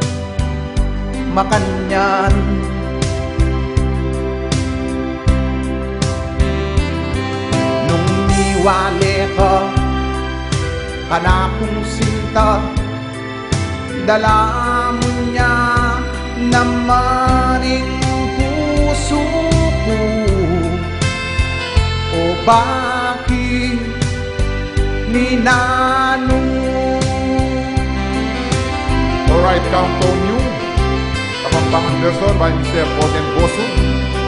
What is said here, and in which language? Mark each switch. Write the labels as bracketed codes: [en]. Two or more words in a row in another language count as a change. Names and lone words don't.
[pam] makanyan nung niwali ka kanakong sinta dala mo niya namaning puso ko o bakit ni Nanong. [en] Alright, Countdown New. Kapampangan version by Mr. Poten Bosu.